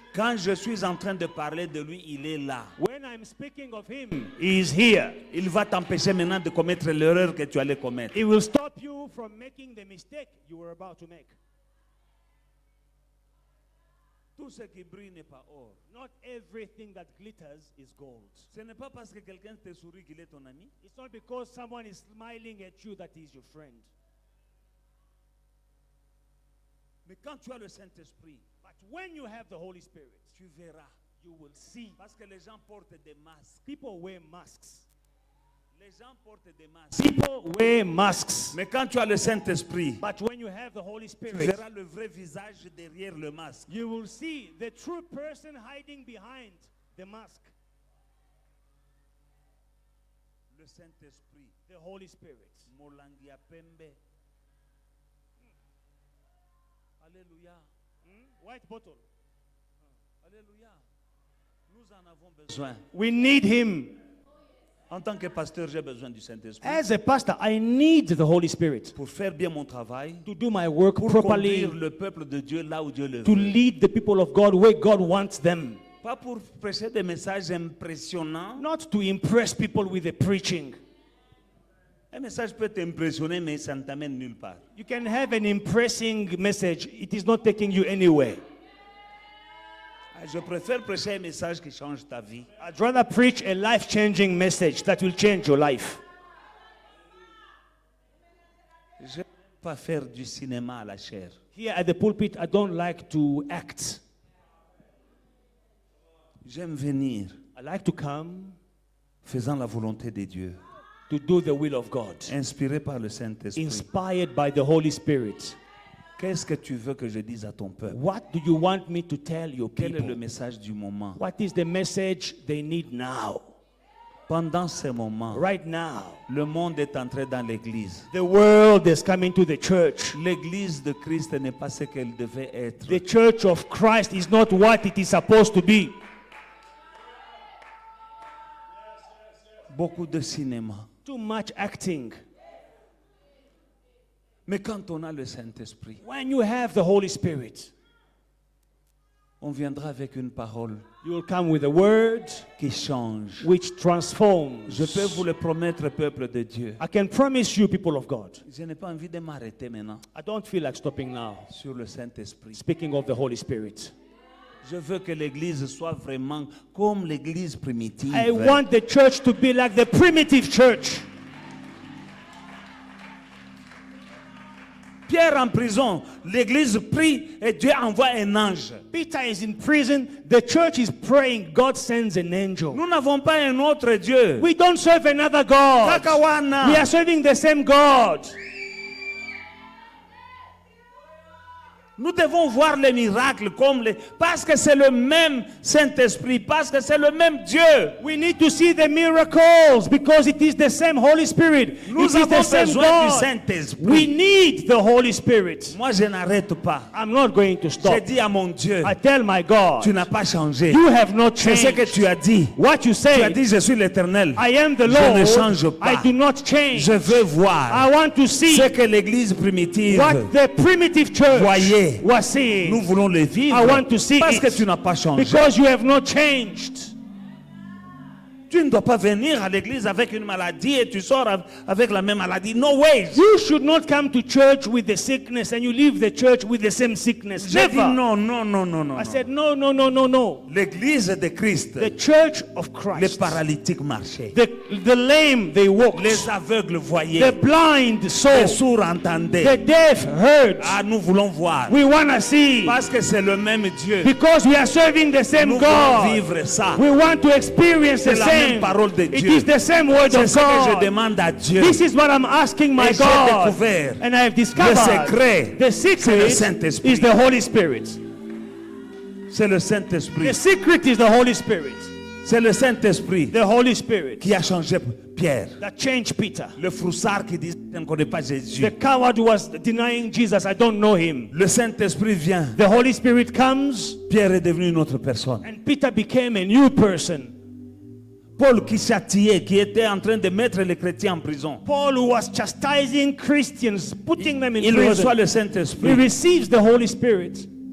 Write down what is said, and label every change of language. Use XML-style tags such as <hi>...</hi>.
<fr>Quand je suis en train de parler de lui, il est là.</fr> <en>When I'm speaking of him, he is here.</en> <fr>Il va t'empêcher maintenant de commettre l'erreur que tu allais commettre.</fr> <en>He will stop you from making the mistake you were about to make.</en> <fr>Tout ce qui brille n'est pas or.</fr> <en>Not everything that glitters is gold.</en> <fr>Ce n'est pas parce que quelqu'un te sourit qu'il est ton ami.</fr> <en>It's not because someone is smiling at you that he is your friend.</en> <fr>Mais quand tu as le Saint-Esprit,</fr> <en>But when you have the Holy Spirit,</en> <fr>tu verras.</fr> <en>you will see.</en> <fr>Parce que les gens portent des masques.</fr> <en>People wear masks.</en> <fr>Les gens portent des masques.</fr> <en>People wear masks.</en> <fr>Mais quand tu as le Saint-Esprit,</fr> <en>But when you have the Holy</en> <fr>tu</fr> <en>Spirit,</en> <fr>verras le vrai visage derrière le masque.</fr> <en>you will see the true person hiding behind the mask.</en> <fr>Le Saint-Esprit.</fr> <en>The Holy Spirit.</en> <ln>Molangia pembe. Alléluia.</ln> <en>White bottle.</en> <fr>Alléluia. Nous en avons besoin.</fr> <en>We need him.</en> <fr>En tant que pasteur, j'ai besoin du Saint-Esprit</fr> <en>As a pastor, I need the Holy Spirit</en> <fr>pour faire bien mon travail,</fr> <en>to do my work</en> <fr>pour</fr> <en>properly,</en> <fr>conduire le peuple de Dieu là où Dieu le</fr> <en>to</en> <fr>veut.</fr> <en>lead the people of God where God wants them.</en> <fr>Pas pour prêcher des messages impressionnants.</fr> <en>Not to impress people with the preaching.</en> <fr>Un message peut t'impressionner, mais ça ne t'amène nulle part.</fr> <en>You can have an impressing message. It is not taking you anywhere.</en> <fr>Je préfère prêcher un message qui change ta vie.</fr> <en>I'd rather preach a life-changing message that will change your life.</en> <fr>Je ne veux pas faire du cinéma à la chair.</fr> <en>Here at the pulpit, I don't like to act.</en> <fr>J'aime venir</fr> <en>I like to come</en> <fr>faisant la volonté de Dieu,</fr> <en>to do the will of God,</en> <fr>inspiré par le Saint-Esprit.</fr> <en>inspired by the Holy Spirit.</en> <fr>Qu'est-ce que tu veux que je dise à ton peuple?</fr> <en>What do you want me to tell your</en> <fr>Quel est le</fr> <en>people?</en> <fr>message du moment?</fr> <en>What is the message they need now?</en> <fr>Pendant ces moments,</fr> <en>Right now.</en> <fr>le monde est entré dans l'église.</fr> <en>The world is coming to the church.</en> <fr>L'église de Christ n'est pas ce qu'elle devait être.</fr> <en>The church of Christ is not what it is supposed to be.</en> <fr>Beaucoup de cinéma.</fr> <en>Too much acting.</en> <fr>Mais quand on a le Saint-Esprit,</fr> <en>When you have the Holy Spirit,</en> <fr>on viendra avec une parole</fr> <en>you will come with a word</en> <fr>qui change.</fr> <en>which transforms.</en> <fr>Je peux vous le promettre, peuple de Dieu.</fr> <en>I can promise you, people of God,</en> <fr>Je n'ai pas envie de m'arrêter maintenant</fr> <en>I don't feel like stopping now.</en> <fr>sur le Saint-Esprit.</fr> <en>Speaking of the Holy Spirit,</en> <fr>Je veux que l'église soit vraiment comme l'église primitive.</fr> <en>I want the church to be like the primitive church.</en> <fr>Pierre en prison, l'église prie et Dieu envoie un ange.</fr> <en>Peter is in prison, the church is praying, God sends an angel.</en> <fr>Nous n'avons pas un autre Dieu.</fr> <en>We don't serve another God.</en> <ln>Kakawana.</ln> <en>We are serving the same God.</en> <fr>Nous devons voir les miracles comme les... Parce que c'est le même Saint-Esprit, parce que c'est le même Dieu.</fr> <en>We need to see the miracles because it is the same Holy Spirit.</en> <fr>Nous</fr> <en>It is the</en> <fr>avons</fr> <en>same</en> <fr>besoin du</fr> <en>God.</en> <fr>Saint-Esprit.</fr> <en>We need the Holy Spirit.</en> <fr>Moi, je n'arrête pas.</fr> <en>I'm not going to</en> <fr>J'ai</fr> <en>stop.</en> <fr>dit à mon Dieu,</fr> <en>I tell my God,</en> <fr>tu n'as pas changé.</fr> <en>you have not</en> <fr>C'est ce que</fr> <en>changed.</en> <fr>tu as dit.</fr> <en>What you</en> <fr>Tu as</fr> <en>say,</en> <fr>dit, je suis l'Éternel.</fr> <en>I am the</en> <fr>Je ne</fr> <en>Lord.</en> <fr>change pas.</fr> <en>I do not change.</en> <fr>Je veux voir</fr> <en>I want to see</en> <fr>ce que l'église primitive</fr> <en>what the primitive church</en> <fr>voyait.</fr> <en>was seeing.</en> <fr>Nous voulons le vivre.</fr> <en>I want to see</en> <fr>Parce</fr> <en>it.</en> <fr>que tu n'as pas changé.</fr> <en>Because you have not changed.</en> <fr>Tu ne dois pas venir à l'église avec une maladie et tu sors avec la même maladie.</fr> <en>No way. You should not come to church with the sickness and you leave the church with the same sickness.</en> <fr>J'ai dit</fr> <en>Never.</en> <fr>non, non, non, non, non.</fr> <en>I said, no, no, no, no, no.</en> <fr>L'église de Christ,</fr> <en>The church of</en> <fr>les</fr> <en>Christ.</en> <fr>paralytiques marchaient.</fr> <en>The lame, they walked.</en> <fr>Les aveugles</fr> <en>The</en> <fr>voyaient.</fr> <en>blind saw.</en> <fr>Les sourds</fr> <en>The</en> <fr>entendaient.</fr> <en>deaf heard.</en> <fr>Ah, nous voulons voir.</fr> <en>We want to see.</en> <fr>Parce que c'est le même Dieu.</fr> <en>Because we are serving the same</en> <fr>Nous voulons</fr> <en>God.</en> <fr>vivre ça.</fr> <en>We want to experience the</en> <fr>C'est la même</fr> <en>same.</en> <fr>parole de</fr> <en>It</en> <fr>Dieu.</fr> <en>is the same word</en> <fr>C'est</fr> <en>of</en> <fr>ce que je</fr> <en>God.</en> <fr>demande à Dieu.</fr> <en>This is what I'm asking my</en> <fr>Et j'ai</fr> <en>God.</en> <fr>découvert</fr> <en>And I have discovered</en> <fr>le secret,</fr> <en>the</en> <fr>c'est le</fr> <en>secret</en> <fr>Saint-Esprit.</fr> <en>is the Holy Spirit.</en> <fr>C'est le</fr> <en>The</en> <fr>Saint-Esprit.</fr> <en>secret is the Holy Spirit.</en> <fr>C'est le Saint-Esprit</fr> <en>The Holy Spirit</en> <fr>qui a changé Pierre.</fr> <en>that changed Peter.</en> <fr>Le froussard qui dit je ne connais pas Jésus.</fr> <en>The coward who was denying Jesus, I don't know him.</en> <fr>Le Saint-Esprit vient.</fr> <en>The Holy Spirit comes</en> <fr>Pierre est devenu une autre personne.</fr> <en>and Peter became a new person.</en> <fr>Paul qui châtiait, qui était en train de mettre les chrétiens en prison.</fr> <en>Paul who was chastising Christians, putting them in</en> <fr>Il reçoit</fr> <en>prison.</en> <fr>le</fr> <en>He</en> <fr>Saint-Esprit.</fr> <en>receives the Holy Spirit</en>